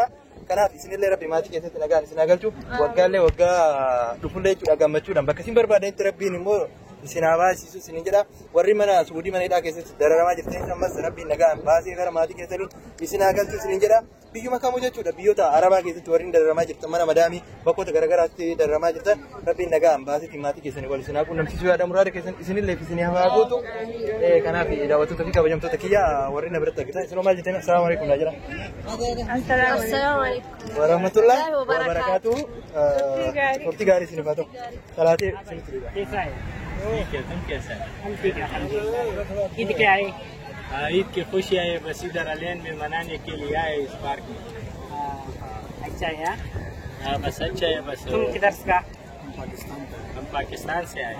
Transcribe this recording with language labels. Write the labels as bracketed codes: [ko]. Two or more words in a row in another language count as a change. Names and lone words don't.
[om] Kanaaf isinillee rabbi maatii keessatti nagaan isin agarchu. Waggaallee waggaa dhufullee jechuudha gammachuudhaan bakka isin barbaadanitti rabbiin immoo isin haa baasisu isin jedha warri mana suudii mana hidhaa keessatti dararamaa jirtan ammas rabbiin nagaan baasii gara maatii keessanii isin haa galchu isin jedha biyyuma kamuu jechuudha biyyoota arabaa keessatti warri dararamaa jirtan mana madaamii bakkoota garagaraatti dararamaa jirtan rabbiin nagaan baasii maatii keessanii wal isin haa quunnamsiisuu yaada muraada keessan isinillee isin haa gootu kanaaf daawwattoota fi kabajamtoota kiyya warri na biratti argitan isinoo maal jettan [ar] السلام عليكم [om] naa jira [ar] السلام عليكم. ورحمة الله وبركاته [om] turtii gaarii isin haa ta'u salaatee [hi] कैसा है ठीक है तुम कैसा है हम ठीक है अल्हम्दुलिल्लाह ईद क्या है ईद की खुशी है बस इधर अलेन में मनाने के लिए आए इस पार्क में अच्छा है हाँ बस अच्छा है बस तुम किधर से का हम पाकिस्तान से आए